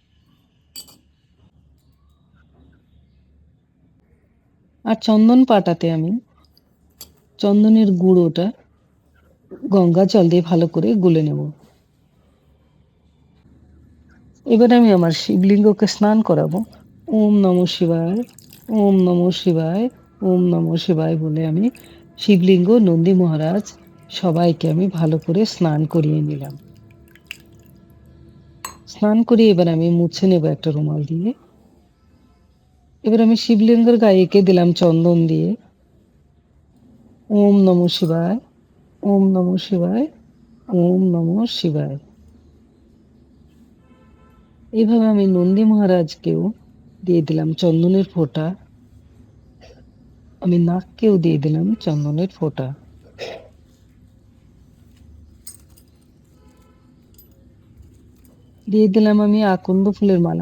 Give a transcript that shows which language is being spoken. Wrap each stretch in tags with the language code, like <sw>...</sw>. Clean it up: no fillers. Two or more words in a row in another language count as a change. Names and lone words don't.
<bn>আর চন্দন পাটাতে আমি চন্দনের গুঁড়োটা গঙ্গা জল দিয়ে ভালো করে গুলে নেব। এবার আমি আমার শিবলিঙ্গকে স্নান করাবো।</bn> <sa>ওম নমঃ শিবায়, ওম নমঃ শিবায়, ওম নমঃ শিবায়</sa> <bn>বলে আমি শিবলিঙ্গ, নন্দী মহারাজ সবাইকে আমি ভালো করে স্নান করিয়ে নিলাম। স্নান করিয়ে এবার আমি মুছে নেব একটা রুমাল দিয়ে। এবার আমি শিবলিঙ্গের গায়ে এঁকে দিলাম চন্দন দিয়ে</bn> <sa>ওম নমঃ শিবায়, ওম নমঃ শিবায়, ওম নমঃ শিবায়।</sa> <bn>এইভাবে আমি নন্দী মহারাজকেও দিয়ে দিলাম চন্দনের ফোঁটা, আমি নাককেও দিয়ে দিলাম চন্দনের ফোঁটা। দিয়ে দিলাম আমি আকন্দ ফুলের মালা।</bn>